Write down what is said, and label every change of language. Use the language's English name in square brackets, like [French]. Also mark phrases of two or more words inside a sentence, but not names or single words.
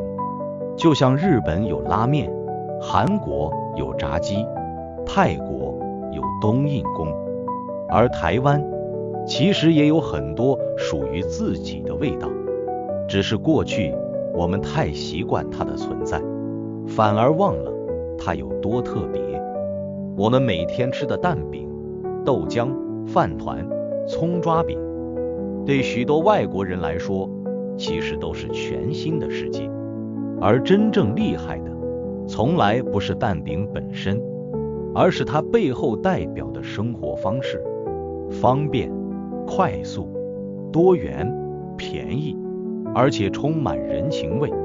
[Chinese] 就像日本有拉麵，韓國有炸雞，泰國有冬蔭功，而台灣其實也有很多屬於自己的味道，只是過去我們太習慣它的存在，反而忘了它有多特別。我們每天吃的蛋餅、豆漿、飯糰、蔥抓餅，對許多外國人來說，其實都是全新的世界。而真正厲害的，從來不是蛋餅本身，而是它背後代表的生活方式：方便、快速、多元、便宜，而且充滿人情味。